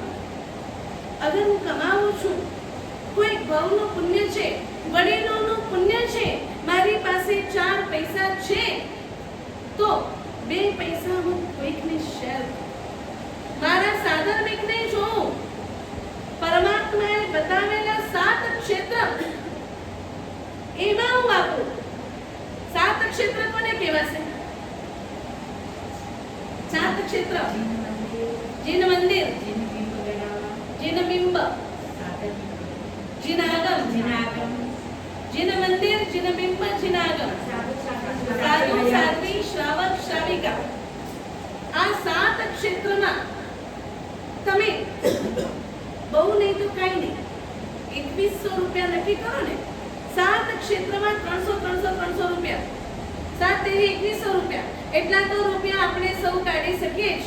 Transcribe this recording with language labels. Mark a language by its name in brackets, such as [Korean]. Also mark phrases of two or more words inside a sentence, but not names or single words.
[Gujarati] અગર હું કમાઉં છું, કોઈ ભાવનું પુણ્ય છે, વડીલોનું પુણ્ય છે, મારી પાસે 4 પૈસા છે તો 2 પૈસા હું કોઈકને શેર કરું. મારા સાધર્મિકને જોઉં. પરમાત્માએ બતાવેલા 7 ક્ષેત્ર એમાં હું વાપરું. 7 ક્ષેત્ર કોને કહેવાશે? 7 ક્ષેત્ર: [Hindi] जिन मंदिर, जिन बिंब, जिन आगम, जिन मंदिर, जिन बिंब, जिन आगम, साधु साध्वी, श्रावक श्राविका. [Gujarati] આ 7 ક્ષેત્રમાં તમે બહુ નહીં તો કઈ નહીં 2100 રૂપિયા નક્કી કરો ને. 7 ક્ષેત્રમાં 300 રૂપિયા, 7 તેરી 2100 રૂપિયા. એટલા તો રૂપિયા આપણે સૌ કાઢી શકીએ જ.